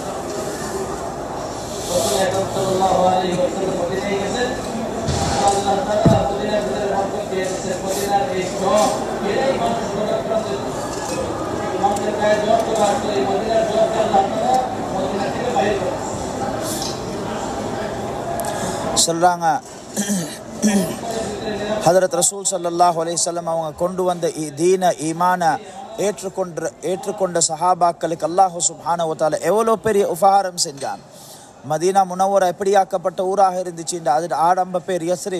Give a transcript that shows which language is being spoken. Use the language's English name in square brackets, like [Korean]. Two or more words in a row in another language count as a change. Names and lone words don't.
[Arabic] صلى الله عليه وسلم [Bangla] মদিনায় গেছেন, [Arabic] الله تعالى [Bangla] মদিনার ভিতরে বরকত দিয়ে দিয়েছেন। মদিনার এই জ্বর এরাই মানুষ মানুষের গায়ে জ্বর চলে আসতো, এই মদিনার জ্বরকে [Arabic] الله تعالى [Bangla] মদিনা থেকে বাইরে করেছেন। [Tamil] சொல்கிறாங்க, ஹதரத் ரசூல் [Arabic] صلى الله عليه وسلم [Tamil] அவங்க கொண்டு வந்த தீன ஈமான ஏற்றுக்கொண்ட சஹாபாக்களுக்கு [Arabic] الله سبحانه و تعالى [Tamil] எவ்வளோ பெரிய உபகாரம் செஞ்சான். மதீனா முனவ்வரா எப்படியாக்கப்பட்ட ஊராக இருந்துச்சுன்ற அது ஆரம்ப பேர் யஸ்ரிப்.